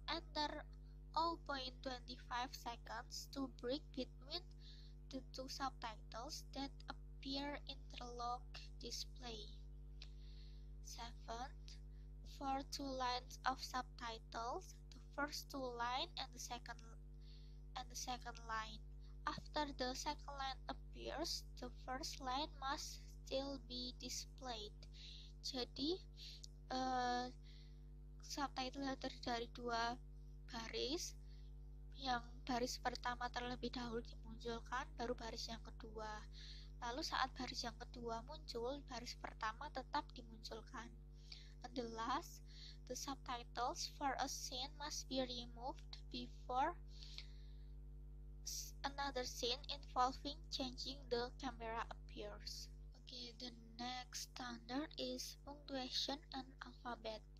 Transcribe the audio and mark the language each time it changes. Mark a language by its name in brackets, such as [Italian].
[English] Enter 0.25 seconds to break between the 2 subtitles that appear in the log display. 7. For 2 lines of subtitles, the first 2 line and the second line. After the second line appears, the first line must still be displayed. [Indonesian] Jadi subtitle terdiri dari 2 baris. Yang baris pertama terlebih dahulu dimunculkan, baru baris yang kedua. Lalu saat baris yang kedua muncul, baris pertama tetap dimunculkan. [English] And the last, the subtitles for a scene must be removed before another scene involving changing the camera appears. Okay, the next standard is punctuation and alphabet.